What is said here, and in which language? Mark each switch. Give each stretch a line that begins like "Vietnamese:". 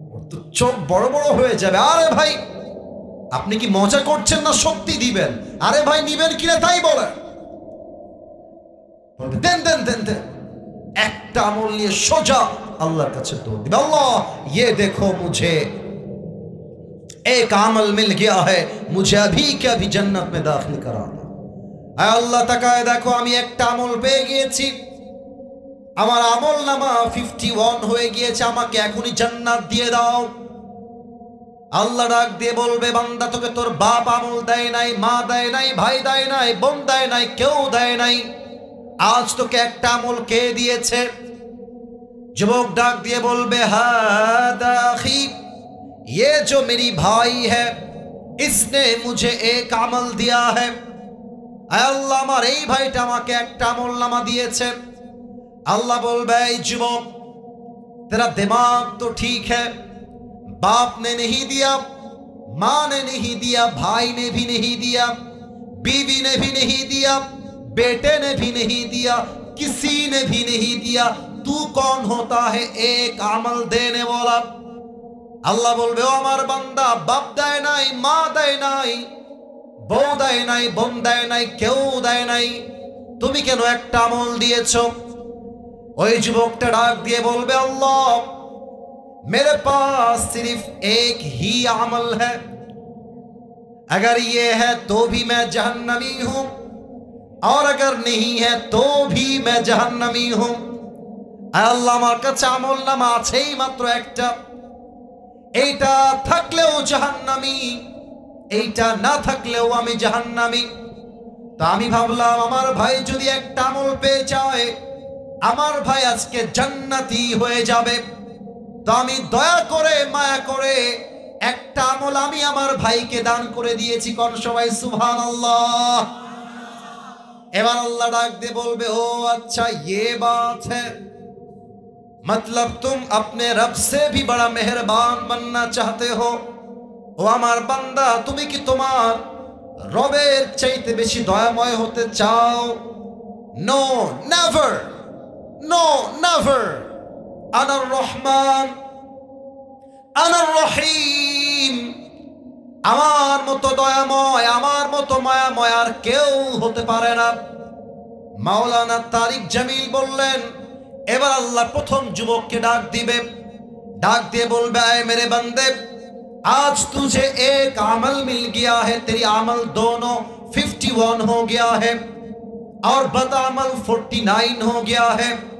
Bangla: তো চোখ বড় বড় হয়ে যাবে। আরে ভাই আপনি কি মজা করছেন না সত্যি দিবেন? আরে ভাই নিবেন কিনা তাই বলেন। দেন দেন দেন দেন, একটা আমল নিয়ে সোজা আল্লাহর কাছে দৌড় দিবে, আল্লাহ
Hindi: ये देखो मुझे एक अमल मिल गया है, मुझे अभी के अभी जन्नत में दाखिल करा दो।
Bangla: আয় আল্লাহ তাকায় দেখো আমি একটা আমল পেয়ে গিয়েছি, আমার আমল নামা 51 হয়ে গিয়েছে, আমাকে এখনই জান্নাত দিয়ে দাও। আল্লাহ ডাক দিয়ে বলবে বান্দা তোকে তোর বাপ আমল দেয় নাই, মা দেয় নাই, ভাই দেয় নাই, বোন দেয় নাই, কেউ দেয় নাই, আজ তোকে একটা আমল কে দিয়েছে? যুবক ডাক দিয়ে বলবে
Arabic: হাদা আখি,
Hindi: ये जो मेरी भाई है इसने मुझे एक আমল दिया है।
Bangla: আল্লাহ আমার এই ভাইটা আমাকে একটা আমল নামা দিয়েছে।
Hindi: अल्लाह बोल भाई जुबोक तेरा दिमाग तो ठीक है, बाप ने नहीं दिया, माँ ने नहीं दिया, भाई ने भी नहीं दिया, बीवी ने भी नहीं दिया, बेटे ने भी नहीं दिया, किसी ने भी नहीं दिया, तू कौन होता है एक अमल देने वाला?
Bangla: अल्लाह बोलबे ओ আমার বান্দা বাপ দেয় নাই, মা দেয় নাই, বউ দেয় নাই, বোন দেয় নাই, কেউ দেয় নাই, তুমি কেন একটা আমল দিয়েছো? ওই যুবকটা ডাক দিয়ে বলবে
Hindi: अल्लाह मेरे पास सिर्फ एक ही अमल है, अगर ये है तो भी मैं जहन्नमी हूं और अगर नहीं है तो भी मैं जहन्नमी हूं।
Bangla: अल्लाह আমার কাছে আমল নামা আছেই মাত্র একটা, এইটা থাকলেও জাহান্নামী, এইটা না থাকলেও আমি জাহান্নামী। তো আমি ভাবলাম আমার ভাই যদি একটা আমল পেয়ে যায় আমার ভাই আজকে জান্নাতি হয়ে যাবে, তো আমি দয়া করে মায়া করে একটা আমল আমি আমার ভাইকে দান করে দিয়েছি। কোন সবাই সুবহানাল্লাহ। এবার আল্লাহ ডাক দিয়ে বলবে ও
Hindi: अच्छा ये बात है, मतलब तुम अपने रब से भी बड़ा मेहरबान बनना चाहते हो।
Bangla: ও আমার বান্দা তুমি কি তোমার রবের চাইতে বেশি দয়াময় হতে চাও?
English: No never, no never.
Arabic: আনার রহমান, আনার রহিম,
Bangla: আমার মতো দয়াময়, আমার মতো মায়াময় আর কেউ হতে পারে না। মাওলানা তারিক জামিল বললেন এবার আল্লাহ প্রথম যুবককে ডাক দিবে, ডাক দিয়ে বলবে
Hindi: আয় মেরে बंदे आज तुझे एक अमल मिल गया है, तेरी अमल दोनों 51 हो गया है और बद अमल 49 हो गया है।